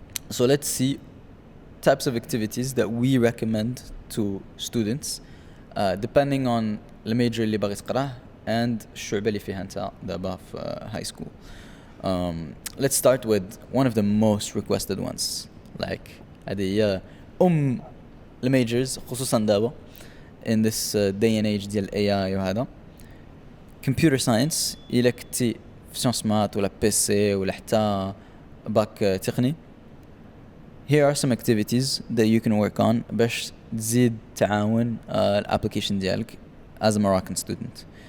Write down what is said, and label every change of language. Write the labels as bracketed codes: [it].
[en] So let's see types of activities that we recommend to students depending on the major [ar] اللي باغي تقراه [en] and [ar] الشعبة اللي فيها انت دابا [en] في high school. Let's start with one of the most requested ones. Like [ar] هذه هي الميجرز خصوصا دابا [en] in this day and age ديال AI وهذا. [ar] Computer science إلا كنتي في سيونس مات ولا PC ولا حتى باك تقني. [en] Here are some activities that you can work on [ar] باش تزيد تعاون الابليكيشن ديالك [en] as a Moroccan student.